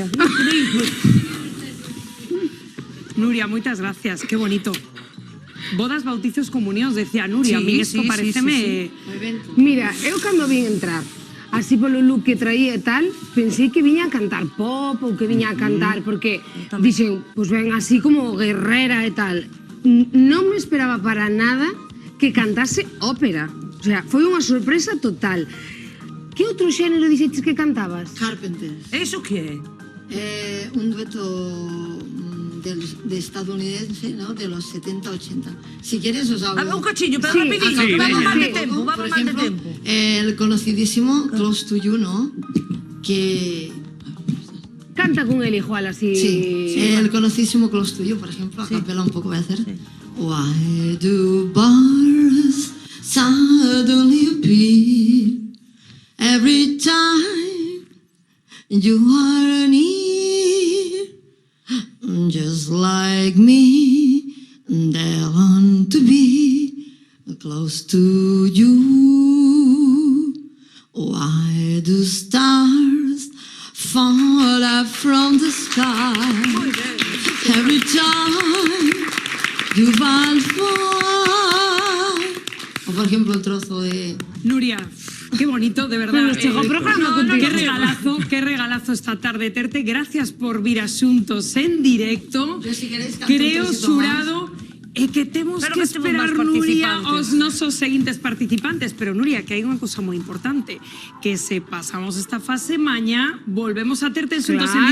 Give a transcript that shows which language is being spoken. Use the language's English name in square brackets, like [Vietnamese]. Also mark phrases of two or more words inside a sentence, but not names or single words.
[Galician] Increíble. Nuria, moitas gracias, qué bonito. Bodas, bautizos, comunións, decía Nuria. [Spanish] Sí, a mí esto sí, sí, [Galician] pareceme... Mira, eu cando vin entrar, así polo look que traía e tal, pensei que viña a cantar pop ou que viña a cantar, porque dixen, pois ven así como guerrera e tal. Non me esperaba para nada que cantase ópera. [Spanish] O sea, [Galician] foi unha sorpresa total. Que outro xénero dixeches que cantabas? Carpenters. [Spanish] ¿Eso qué? Un dueto de estadounidense, ¿no? De los 70-80. Si quieres os hablo. Un cachillo, pero Sí, rapidito, sí, que vamos venga. mal de Sí. tiempo, Por vamos mal de ejemplo, tiempo. el conocidísimo Close to You, ¿no? Que... Canta con él igual así. Sí, el conocidísimo Close to You, por ejemplo, a capela un poco voy a hacer. [English] Why do bars suddenly appear every time you are near? Just like me, they want to be close to you. Why do stars fall out from the sky every time you fall? [Spanish] O por ejemplo el trozo de... Nuria, qué bonito, de verdad. [Galician] Nos chegou o programa contigo. Qué regalazo esta tarde terte. Gracias por vir asuntos en directo. [Spanish] Yo, si queréis, canto [Galician] Creo, [Spanish] un trocito [Galician] xurado, que temos Pero que que temos esperar, máis Nuria, participantes. os nosos seguintes participantes. Pero, Nuria, que hai unha cosa moi importante. Que se pasamos esta fase maña, volvemos a terte asuntos en